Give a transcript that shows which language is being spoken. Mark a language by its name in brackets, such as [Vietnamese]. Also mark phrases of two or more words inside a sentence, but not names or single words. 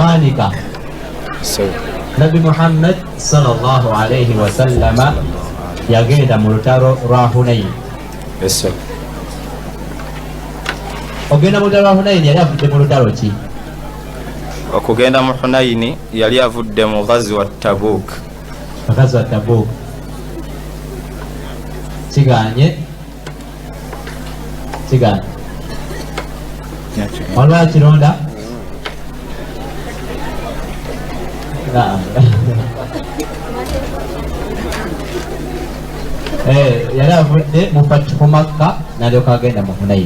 [Ganda] kitandika Nabi Muhammad [Arabic] صلى الله عليه وسلم [Ganda] yagenda mu lutalo lwa Hunayn. Ogenda mu lutalo lwa Hunayn yali avudde mu lutalo ki? Okugenda mu Hunayn yali avudde mu ghazwa Tabuk. Ghazwa Tabuk kiganye waliwo kironda yali avudde mu Fathu Makka n'alyoka agenda mu Hunayn.